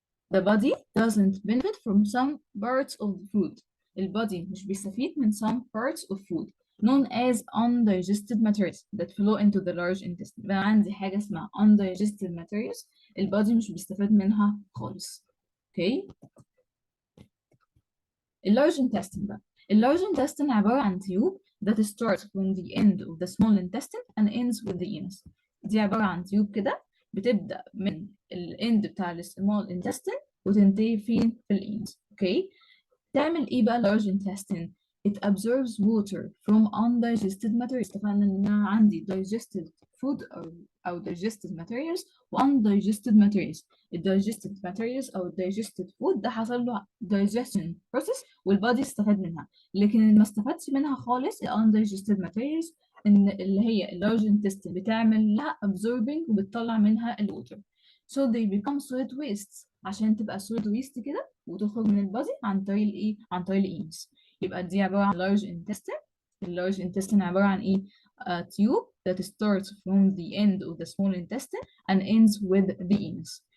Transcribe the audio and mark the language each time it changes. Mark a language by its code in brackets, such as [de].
[en] The body doesn't benefit from some parts of the food. [ar] البادي مش بيستفيد من [en] some parts of food. known as undigested materials that flow into the large intestine. [ar] بقى عندي حاجة اسمها undigested materials البادي مش بيستفاد منها خالص. [en] Okay. اللارج intestine بقى. اللارج intestine [ar] عبارة عن [en] Tube that starts from the end of the small intestine and ends with the anus. [ar] دي عبارة عن تيوب كده بتبدأ من الاند بتاع السمول intestine وتنتهي فين؟ في الانس. [en] Okay. [ar] تعمل ايه بقى [en] large intestine؟ It absorbs water from undigested materials. [ar] اتفقنا ان انا عندي [en] digested food او digested materials و undigested materials. [ar] ال digested materials او ال digested food ده حصل له digestion process والبادي استفاد منها، لكن اللي ما استفادش منها خالص ال undigested materials ان اللي هي ال large intestine بتعمل لها absorbing وبتطلع منها ال water. [en] So they become solid waste. [ar] عشان تبقى solid waste كده وتخرج من البادي عن طريق الايه؟ عن طريق الانس. يبقى دي عبارة عن large intestine. اللارج intestine عبارة عن ايه؟ [en] A tube that starts from the end of the small intestine and ends with the anus.